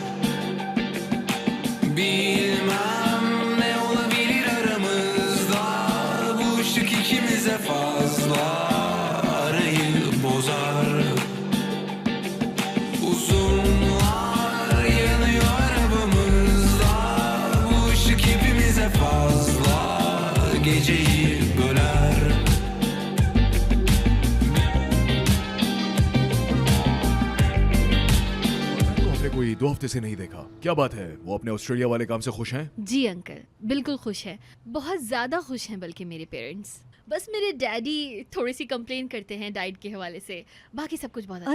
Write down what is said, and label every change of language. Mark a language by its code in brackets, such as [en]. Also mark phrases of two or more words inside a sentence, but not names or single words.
[tr] Bilmem ne olabilir aramızda, bu ışık ikimize fazla, arayı bozar. Uzunlar yanıyor arabamızda, bu ışık hepimize fazla, geceyi böler. [hi] हमने कोई 2 हफ्ते से नहीं देखा, क्या बात है? वो अपने ऑस्ट्रेलिया वाले काम से खुश हैं? जी अंकल, बिल्कुल खुश है, बहुत ज़्यादा खुश हैं बल्कि मेरे पेरेंट्स। बस मेरे डैडी थोड़ी सी कंप्लेन करते हैं डाइट के हवाले से, बाकी सब कुछ बहुत अच्छा